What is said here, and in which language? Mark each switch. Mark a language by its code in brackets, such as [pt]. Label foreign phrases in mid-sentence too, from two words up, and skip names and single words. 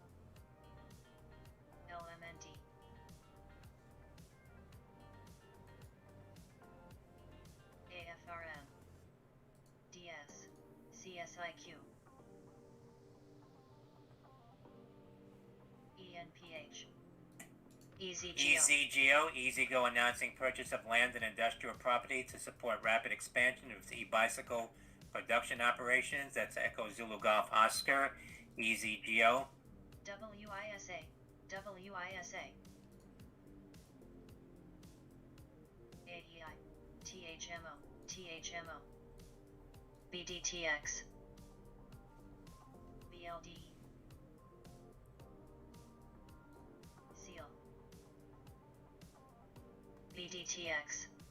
[en] LMND. AFRM. DS. CSIQ. ENPH. EasyGeo. EasyGo announcing purchase of land and industrial property to support rapid expansion of its e-bicycle production operations. That's Echo Zulu Golf Oscar. EasyGeo. WISA. WISA. AEI. THMO. THMO. BDTX, BLD, Seal, BDTX,